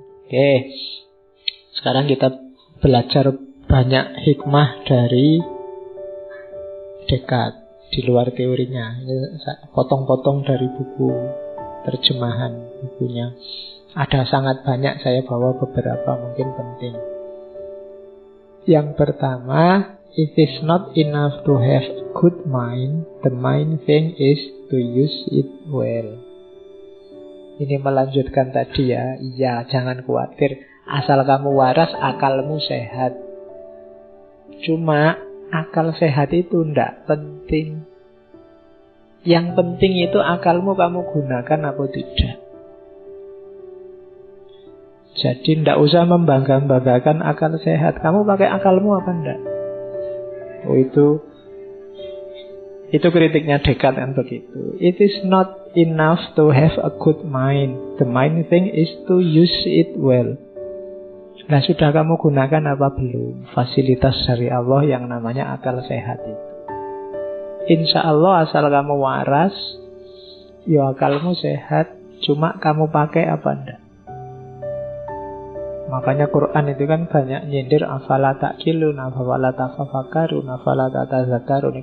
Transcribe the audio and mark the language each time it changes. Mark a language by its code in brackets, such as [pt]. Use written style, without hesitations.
[id] Oke, sekarang kita belajar banyak hikmah dari Descartes di luar teorinya. Ini potong-potong dari buku terjemahan bukunya. Ada sangat banyak, saya bawa beberapa mungkin penting. Yang pertama, [en] it is not enough to have a good mind. The main thing is to use it well. [id] Ini melanjutkan tadi ya. Iya, jangan khawatir. Asal kamu waras, akalmu sehat. Cuma akal sehat itu tidak penting. Yang penting itu akalmu kamu gunakan apa tidak. Jadi tidak usah membangga-banggakan akal sehat. Kamu pakai akalmu apa enggak? Oh, itu kritiknya Descartes kan begitu. [en] It is not enough to have a good mind. The main thing is to use it well. [id] Nah, sudah kamu gunakan apa belum fasilitas dari Allah yang namanya akal sehat itu? Insya Allah asal kamu waras, ya akalmu sehat. Cuma kamu pakai apa enggak? Makanya Quran itu kan banyak nyindir [ar] afala ta'qilun, afala tafakkarun, afala tatazakkarun.